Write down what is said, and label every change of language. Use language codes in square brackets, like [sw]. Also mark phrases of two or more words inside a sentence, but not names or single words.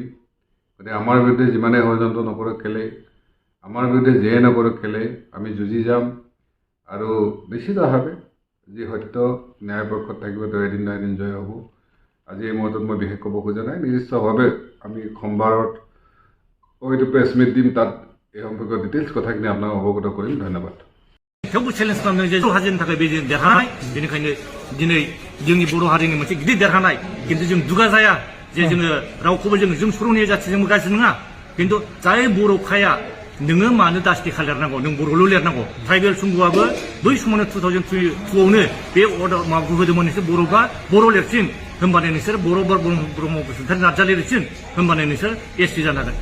[as] গতিকে আমাৰ বিৰুদ্ধে যিমানে ষড়যন্ত্ৰ নকৰক কেলে, আমাৰ বিৰুদ্ধে যিয়ে নকৰক কেলে, আমি যুঁজি যাম। আৰু নিশ্চিতভাৱে যি সত্য ন্যায় পক্ষত থাকিব তেওঁ এদিন নহয় এদিন জয় হ'ব। আজি এই মুহূৰ্তত মই বিশেষ ক'ব খোজা নাই। নিৰ্দিষ্টভাৱে আমি সোমবাৰত হয়তো প্ৰেছ মিট দিম, তাত এই সম্পৰ্কীয় ডিটেইলছ কথাখিনি আপোনাক অৱগত কৰিম। ধন্যবাদ। [brx] थेवबो चेलेन्ज खालामदों जे बर' हारिनि थाखाय बे देरहानाय, बेनिखायनो दिनै जोंनि बर' हारिनि मोनसे गिदिर देरहानाय। खिन्थु जों दुगा जाया जे जोङो रावखौबो जों सर'निया जाथिजोंबो गाज्रि नङा। खिन्थु जाय बर'खाया नोङो मानो दास्ति लिरनांगौ, नों बर'ल' लिरनांगौ। ट्राइबेल संघआबो बै समावनो 2002आवनो बे अर्डार माबाखौ होदोंमोन, नोंसोर बर'बा बर' लिरसिन, होमबानो नोंसोर ब्रह्म बसुमतारी नार्जारि लिरसिन, होमबानो नोंसोर ST जानो हागोन।